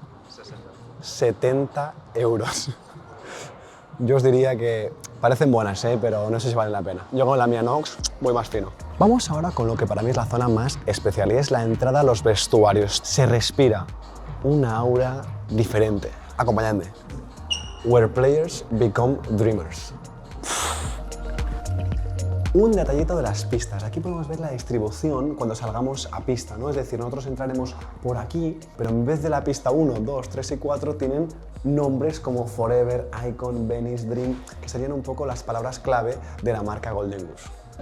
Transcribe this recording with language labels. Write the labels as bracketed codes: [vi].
[es] 60. 70 euros. Yo os diría que parecen buenas, pero no sé si valen la pena. Yo con la mía Nox voy más fino. Vamos ahora con lo que para mí es la zona más especial y es la entrada a los vestuarios. Se respira una aura diferente. Acompañadme. [en] Where players become dreamers. [es] Un detallito de las pistas. Aquí podemos ver la distribución cuando salgamos a pista, ¿no? Es decir, nosotros entraremos por aquí, pero en vez de la pista 1, 2, 3 y 4 tienen nombres como Forever, Icon, Venice, Dream, que serían un poco las palabras clave de la marca Golden Goose.